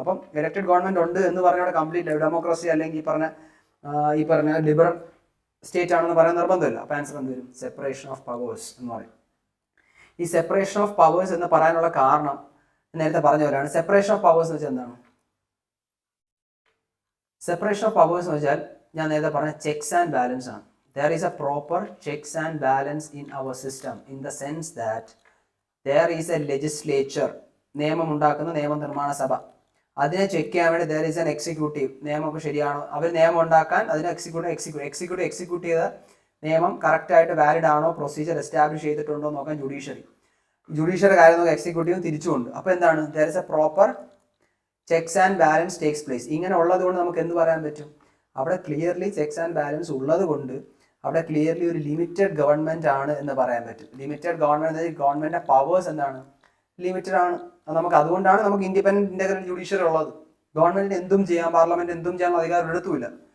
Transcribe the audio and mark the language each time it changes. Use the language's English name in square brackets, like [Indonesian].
[Malayalam] അപ്പം elected government ഉണ്ട് എന്ന് പറഞ്ഞാൽ കംപ്ലീറ്റ് ഡെമോക്രസി അല്ലെങ്കിൽ ഈ പറഞ്ഞ ലിബറൽ സ്റ്റേറ്റ് ആണെന്ന് പറയാൻ നിർബന്ധമില്ല. അപ്പം ആൻസർ എന്ത് വരും? സെപ്പറേഷൻ ഓഫ് പവേഴ്സ് എന്ന് പറയും. ഈ സെപ്പറേഷൻ ഓഫ് പവേഴ്സ് എന്ന് പറയാനുള്ള കാരണം നേരത്തെ പറഞ്ഞ പോലെയാണ്. സെപ്പറേഷൻ ഓഫ് പവേഴ്സ് എന്ന് വെച്ചാൽ എന്താണ്? സെപ്പറേഷൻ ഓഫ് പവേഴ്സ് എന്ന് വെച്ചാൽ ഞാൻ നേരത്തെ പറഞ്ഞ ചെക്സ് ആൻഡ് ബാലൻസ് ആണ്. [English] There is a proper checks and balance in our system in the sense that there is a legislature, [Malayalam] നിയമം ഉണ്ടാക്കുന്ന നിയമനിർമ്മാണ സഭ. അതിനെ ചെക്ക് ചെയ്യാൻ വേണ്ടി [English] there is an executive, [Malayalam] നിയമമൊക്കെ ശരിയാണോ, അവർ നിയമം ഉണ്ടാക്കാൻ അതിനെ എക്സിക്യൂട്ട് ചെയ്ത നിയമം കറക്റ്റായിട്ട് വാലിഡ് ആണോ, പ്രൊസീജിയർ എസ്റ്റാബ്ലിഷ് ചെയ്തിട്ടുണ്ടോ നോക്കാൻ ജുഡീഷ്യറി കാര്യം നോക്കാൻ എക്സിക്യൂട്ടീവ് തിരിച്ചുകൊണ്ട്. അപ്പോൾ എന്താണ്? [English] there is a proper checks and balance takes place. [Malayalam] ഇങ്ങനെ ഉള്ളത് കൊണ്ട് നമുക്ക് എന്ത് പറയാൻ പറ്റും? അവിടെ ക്ലിയർലി ചെക്സ് ആൻഡ് ബാലൻസ് ഉള്ളത് കൊണ്ട് അവിടെ ക്ലിയർലി ഒരു ലിമിറ്റഡ് ഗവൺമെന്റ് ആണ് എന്ന് പറയാൻ പറ്റും. ലിമിറ്റഡ് ഗവൺമെന്റ്, ഗവൺമെന്റിന്റെ പവേഴ്സ് എന്താണ്? ലിമിറ്റഡ് ആണ്. നമുക്ക് അതുകൊണ്ടാണ് നമുക്ക് ഇൻഡിപെൻഡന്റ് ഇന്റഗ്രൽ ജുഡീഷ്യറി ഉള്ളത്. ഗവൺമെന്റിന് എന്തും ചെയ്യാം, പാർലമെന്റ് എന്തും ചെയ്യാൻ അധികാരം എടുത്തുമില്ല.